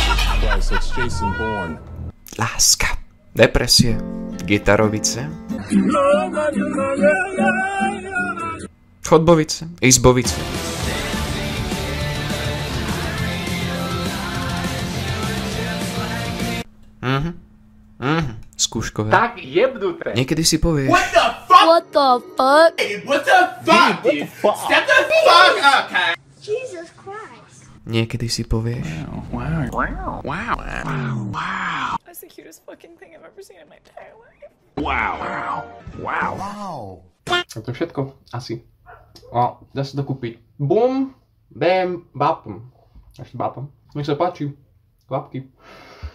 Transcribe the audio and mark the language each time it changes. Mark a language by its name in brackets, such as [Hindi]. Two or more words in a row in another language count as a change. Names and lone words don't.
[Slovak] Láska, depresie, gitarovice, chodbovice, izbovice. Skúškové. Tak jebnuté. Niekedy si povieš. [English] What the fuck? What the fuck? What the fuck, dude? Step the fuck up, okay? Jesus Christ. [Slovak] Niekedy si povieš. [English] Wow. That's the cutest fucking thing I've ever seen in my entire life. Wow. [Slovak] A to je všetko? Asi. A dá sa to kúpiť. Bum, bam, bapom. Ešte bapom. Nech sa páči. Kvapky.